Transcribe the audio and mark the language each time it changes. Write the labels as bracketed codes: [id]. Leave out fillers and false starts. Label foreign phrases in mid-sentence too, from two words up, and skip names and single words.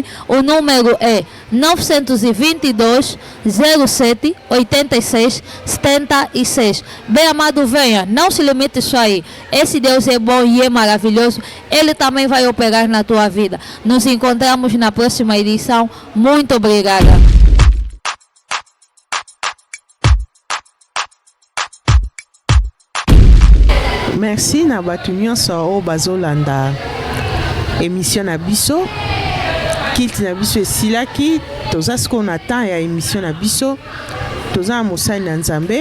[pt] O número é 922 07 86 76. Bem amado, venha, não se limite só aí. Esse Deus é bom e é maravilhoso. Ele também vai operar na tua vida. Nos encontramos na próxima edição. Muito obrigada. [ln] Merci na bato nyonso oyo bazolanda émission na biso. Kilti na biso esilaki, toza sikoyo na temps ya émission na biso, toza na mosali na Nzambe.